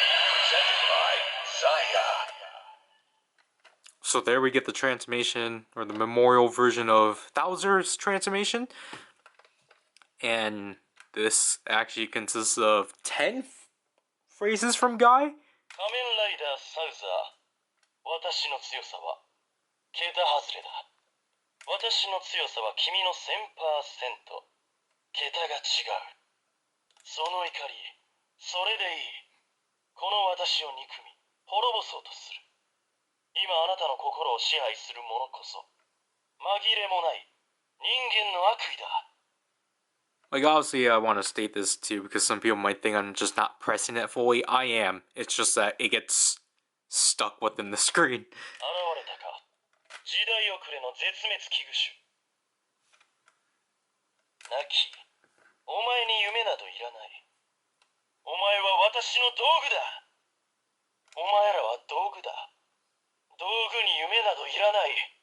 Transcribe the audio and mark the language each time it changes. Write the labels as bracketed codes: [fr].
[en] Presented by ZAIA. So there we get the transformation, or the memorial version of Thouser's transformation. And this actually consists of 10 phrases from Guy. [ja] 仮面ライダーサウザー、私の強さは桁外れだ。私の強さは君の 1000%。桁が違う。その怒り、それでいい。この私を憎み、滅ぼそうとする。今あなたの心を支配する者こそ、紛れもない人間の悪意だ。 [en] Like, obviously, I want to state this too, because some people might think I'm just not pressing it fully. I am. It's just that it gets stuck within the screen. [ja] 現れたか。時代遅れの絶滅危惧種。なき、お前に夢などいらない。お前は私の道具だ。お前らは道具だ。道具に夢などいらない。